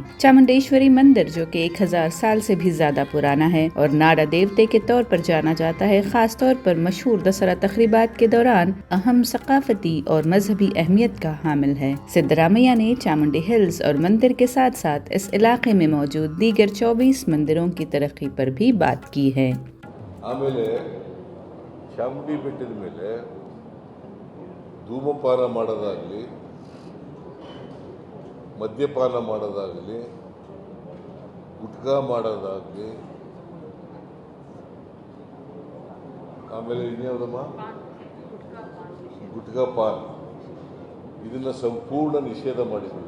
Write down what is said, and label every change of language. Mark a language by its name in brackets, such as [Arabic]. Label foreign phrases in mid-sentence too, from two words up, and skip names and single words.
[Urdu] چامنڈیشوری مندر، جو کہ 1000 سال سے بھی زیادہ پرانا ہے اور [Kannada] ನಾಡ ದೇವತೆ [Urdu] کے طور پر جانا جاتا ہے، خاص طور پر مشہور دسہرہ تقریبات کے دوران اہم ثقافتی اور مذہبی اہمیت کا حامل ہے. سدھارامیا نے چامنڈی ہلز اور مندر کے ساتھ ساتھ اس علاقے میں موجود دیگر 24 مندروں کی ترقی پر بھی بات کی ہے. [Kannada] ಚಾಮುಂಡಿ ಬೆಟ್ಟದ ಮೇಲೆ ಧೂಮಪಾನ ಮಾಡೋದಾಗಲಿ, ಮದ್ಯಪಾನ ಮಾಡೋದಾಗಲಿ, ಗುಟ್ಕಾ ಮಾಡೋದಾಗಲಿ, ಆಮೇಲೆ ಇನ್ಯಾವುದಮ್ಮ ಗುಟ್ಕಾ ಪಾನ್, ಇದನ್ನು ಸಂಪೂರ್ಣ ನಿಷೇಧ ಮಾಡಿದ್ವಿ.